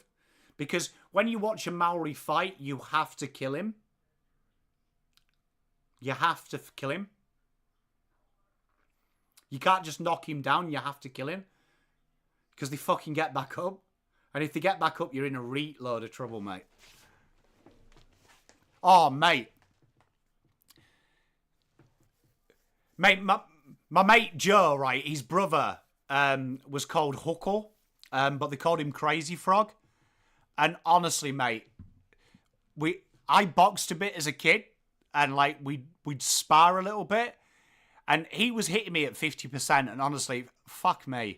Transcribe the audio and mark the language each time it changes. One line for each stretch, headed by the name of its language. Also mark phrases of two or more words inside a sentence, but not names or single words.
English: Because when you watch a Maori fight, you have to kill him. You have to kill him. You can't just knock him down, you have to kill him. Because they fucking get back up. And if they get back up, you're in a load of trouble, mate. Oh, mate. Mate, my mate Joe, right, his brother was called Huckle. But they called him Crazy Frog. And honestly, mate, I boxed a bit as a kid. And, like, we'd spar a little bit. And he was hitting me at 50%. And honestly, fuck me.